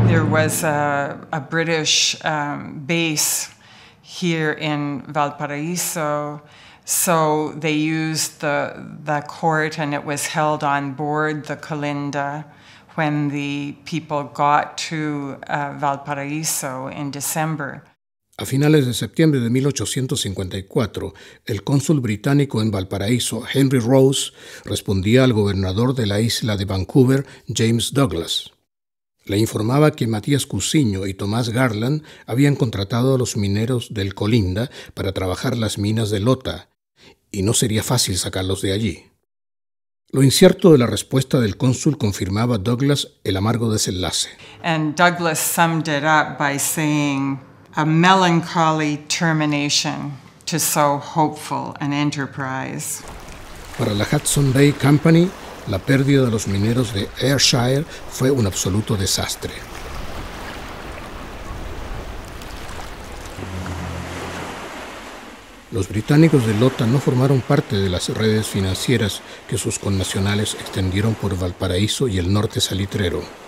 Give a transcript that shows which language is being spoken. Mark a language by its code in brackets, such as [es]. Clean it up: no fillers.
[en] Was a British base here in Valparaiso, so they used the court, and it was held on board the Colinda when the people got to Valparaiso in December. [es] A finales de septiembre de 1854, el cónsul británico en Valparaíso, Henry Rose, respondía al gobernador de la isla de Vancouver, James Douglas. Le informaba que Matías Cousiño y Tomás Garland habían contratado a los mineros del Colinda para trabajar las minas de Lota, y no sería fácil sacarlos de allí. Lo incierto de la respuesta del cónsul confirmaba a Douglas el amargo desenlace. [en] And Douglas summed it up by saying, "A melancholy termination to so hopeful an enterprise." [es] Para la Hudson Bay Company, la pérdida de los mineros de Ayrshire fue un absoluto desastre. Los británicos de Lota no formaron parte de las redes financieras que sus connacionales extendieron por Valparaíso y el norte salitrero.